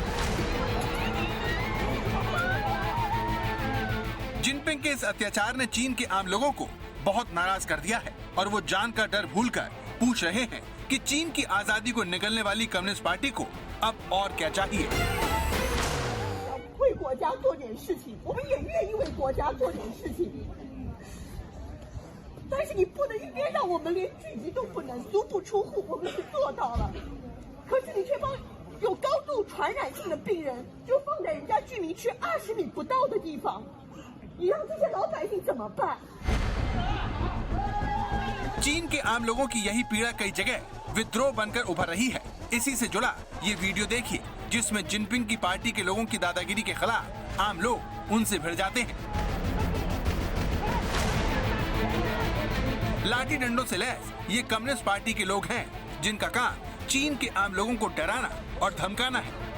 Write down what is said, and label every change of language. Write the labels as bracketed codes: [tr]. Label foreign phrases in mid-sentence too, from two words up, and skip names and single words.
[hi] जिनपिंग के इस अत्याचार ने चीन के आम लोगों को बहुत नाराज कर दिया है और वो जान का डर भूलकर पूछ रहे हैं कि चीन की आजादी को निगलने वाली कम्युनिस्ट पार्टी को अब और क्या चाहिए। [zh] 为国家做点事情，我们也愿意为国家做点事情。但是你不能一边让我们连聚集都不能，足不出户，我们是做到了。可是你却把有高度传染性的病人就放在人家居民区20米不到的地方，你让这些老百姓怎么办？ [hi] चीन के आम लोगों की यही पीड़ा कई जगह विद्रोह बनकर उभर रही है। इसी से जुड़ा ये वीडियो देखिए, जिसमें जिनपिंग की पार्टी के लोगों की दादागिरी के खिलाफ आम लोग उनसे भिड़ जाते हैं। लाठी डंडों से लैस ये कम्युनिस्ट पार्टी के लोग हैं, जिनका काम चीन के आम लोगों को डराना और धमकाना है।